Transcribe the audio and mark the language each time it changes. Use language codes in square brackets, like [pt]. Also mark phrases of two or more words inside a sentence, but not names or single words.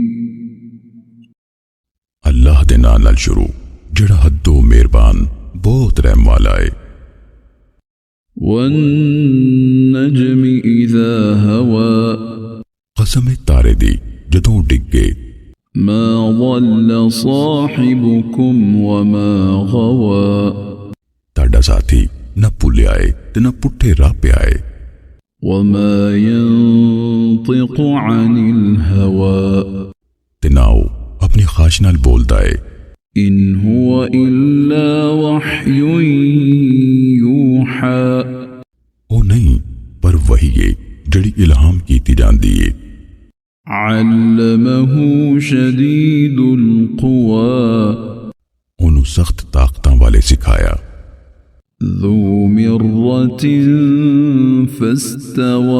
[pa] اللہ دے نال نال شروع جڑا حدوں مہربان بہت رحم والا ہے. [ar] وَالنَّجْمِ إِذَا هَوَىٰ, [pa] قسم ہے تارے دی جدوں ڈگے. [ar] مَا ضَلَّ صَاحِبُكُمْ وَمَا غَوَىٰ, [pa] تاڈا ساتھی نہ بھلیا ہے تے نہ پٹھے راہ پے آئے. [ar] وَمَا يَنطِقُ عَنِ الْهَوَىٰ, [pa] تے نہ او اپنی خواہش نال بولدا ہے. [ar] إِنْ هُوَ إِلَّا وَحْيٌ يُوحَىٰ, [pa] او نہیں پر وحی ہے جڑی الہام کیتی جاندی ہے. [ar] عَلَّمَهُ شَدِيدُ الْقُوَىٰ, [pa] اونوں سخت طاقتاں والے سکھایا. [ar] ذُو مِرَّةٍ فَاسْتَوَىٰ,